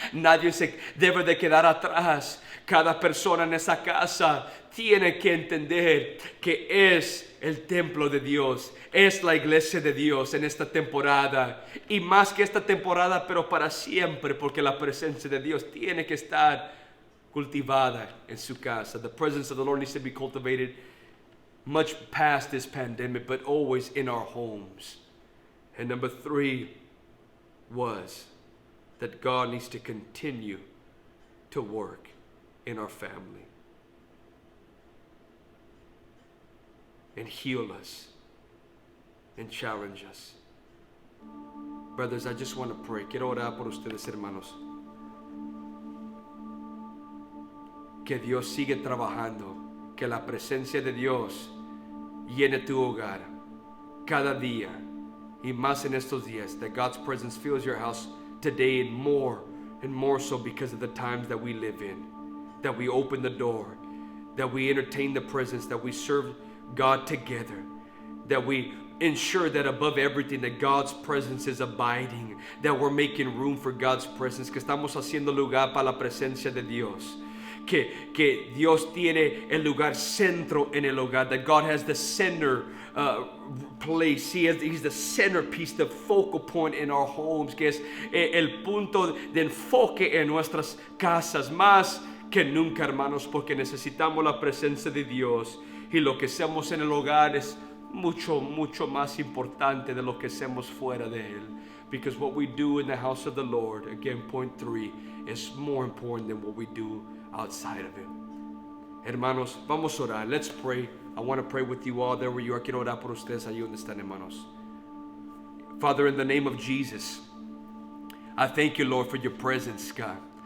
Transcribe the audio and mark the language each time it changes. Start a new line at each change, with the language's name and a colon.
Spanish: Nadie se debe de quedar atrás. Cada persona en esa casa tiene que entender que es el templo de Dios. Es la iglesia de Dios en esta temporada. Y más que esta temporada, pero para siempre, porque la presencia de Dios tiene que estar cultivada en su casa.
English: The presence of the Lord needs to be cultivated much past this pandemic, but always in our homes. And number 3 was that God needs to continue to work in our family and heal us and challenge us. Brothers, I just want to pray.
Spanish: Quiero orar por ustedes, hermanos. Que Dios sigue trabajando que la presencia de Dios llene tu hogar cada día y más en estos días.
English: That God's presence fills your house today and more so because of the times that we live in. That we open the door, that we entertain the presence, that we serve God together, that we ensure that above everything that God's presence is abiding, that we're making room for God's presence,
Spanish: que estamos haciendo lugar para la presencia de Dios. Que Dios tiene el lugar centro en el hogar,
English: that God has the center place. He's the centerpiece, the focal point in our homes,
Spanish: que es el punto de enfoque en nuestras casas, más que nunca, hermanos, porque necesitamos la presencia de Dios, y lo que hacemos en el hogar es mucho más importante de lo que hacemos fuera de él.
English: Because what we do in the house of the Lord, again, point 3, is more important than what we do outside of it.
Spanish: Hermanos, vamos a orar.
English: Let's pray. I want to pray with you all there where you are.
Spanish: Quiero orar por ustedes ahí donde están, hermanos.
English: Father, in the name of Jesus, I thank you, Lord, for your presence, God.